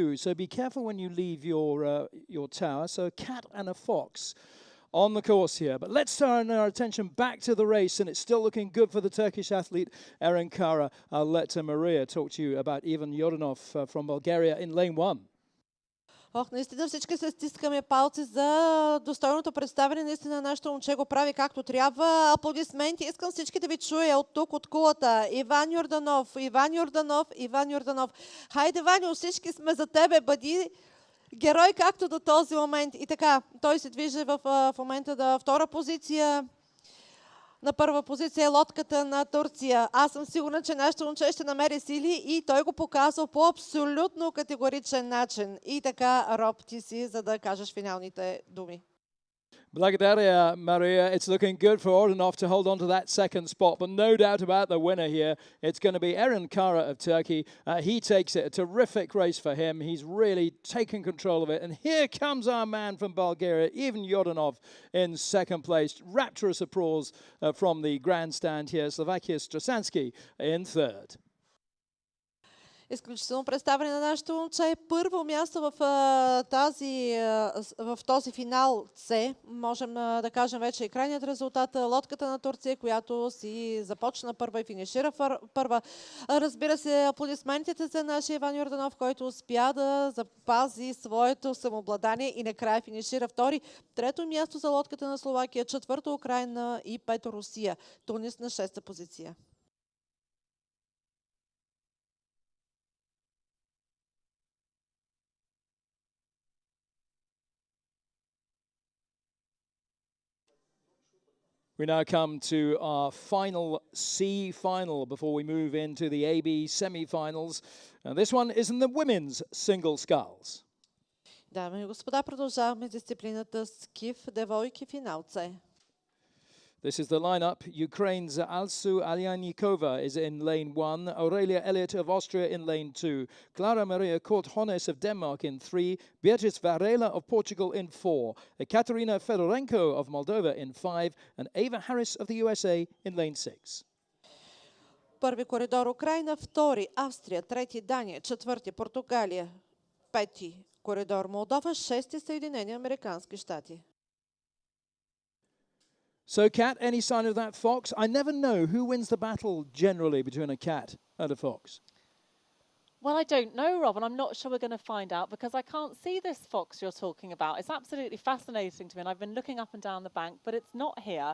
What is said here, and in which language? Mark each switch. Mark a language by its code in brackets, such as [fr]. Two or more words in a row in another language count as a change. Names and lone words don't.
[en] So be careful when you leave your tower. So a cat and a fox on the course here. But let's turn our attention back to the race, and it's still looking good for the Turkish athlete Eren Kara. I'll let Maria talk to you about Ivan Yordanov from Bulgaria in lane 1. [bg] Ох, наистина всички се стискаме палци за достойното представяне. Наистина нашето момче го прави както трябва. Аплодисменти. Искам всички да ви чуя от тук, от кулата. Иван Йорданов, Иван Йорданов, Иван Йорданов. Хайде, Ваню, всички сме за тебе. Бъди герой както до този момент. И така, той се движи в момента да втора позиция. На първа позиция е лодката на Турция. Аз съм сигурна, че нашето момче ще намери сили и той го показва по абсолютно категоричен начин. И така, Роб, ти си, за да кажеш финалните думи. Благодаря, Maria. [en] It's looking good for Ordanov to hold on to that second spot, but no doubt about the winner here. It's going to be Eren Kara of Turkey. He takes it. A terrific race for him. He's really taken control of it. And here comes our man from Bulgaria, Ivan Yordanov, in second place. Rapturous applause from the grandstand here. Slovakia Strasansky in third. [bg] Изключително представяне на нашето момче. Първо място в този финал С. Можем да кажем вече и крайният резултат. Лодката на Турция, която си започна първа и финишира първа. Разбира се, аплодисментите за нашия Иван Йорданов, който успя да запази своето самообладание и накрая финишира втори. Трето място за лодката на Словакия, четвърто Украйна и пето Русия. Тунис на шеста позиция. [en] We now come to our final C final before we move into the AB semi-finals. And this one is in the women's single sculls. [bg] Дами и господа, продължаваме дисциплината скиф, девойки, финал С. [en] This is the lineup. Ukraine's Alsu Alyanikova is in lane 1, Aurelia Elliott of Austria in lane 2, Clara Maria Kort-Hones of Denmark in 3, Beatrice Varela of Portugal in 4, Ekaterina Fedorenko of Moldova in 5, and Ava Harris of the USA in lane 6. [bg] Първи коридор Украина, втори Австрия, трети Дания, четвърти Португалия, пети коридор Молдова, шести Съединени Американски щати. [en] So, Kat, any sign of that fox? I never know who wins the battle generally between a cat and a fox. Well, I don't know, Rob, and I'm not sure we're going to find out because I can't see this fox you're talking about. It's absolutely fascinating to me, and I've been looking up and down the bank, but it's not here.